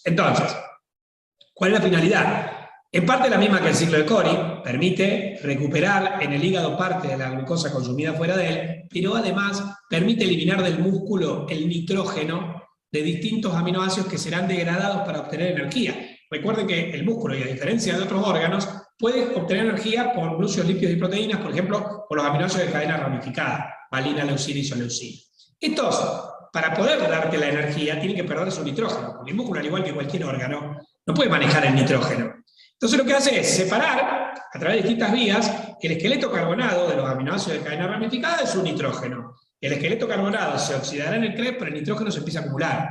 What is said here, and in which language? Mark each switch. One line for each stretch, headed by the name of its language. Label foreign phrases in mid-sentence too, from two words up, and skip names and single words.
Spanish: Entonces, ¿cuál es la finalidad? En parte la misma que el ciclo de Cori, permite recuperar en el hígado parte de la glucosa consumida fuera de él, pero además permite eliminar del músculo el nitrógeno de distintos aminoácidos que serán degradados para obtener energía. Recuerden que el músculo, y a diferencia de otros órganos, puede obtener energía por glúcidos, lípidos y proteínas, por ejemplo, por los aminoácidos de cadena ramificada, valina, leucina y isoleucina. Estos, para poder darte la energía, tienen que perder su nitrógeno, porque el músculo, al igual que cualquier órgano, no puede manejar el nitrógeno. Entonces lo que hace es separar, a través de distintas vías, el esqueleto carbonado de los aminoácidos de cadena ramificada de su nitrógeno. El esqueleto carbonado se oxidará en el CREP, pero el nitrógeno se empieza a acumular.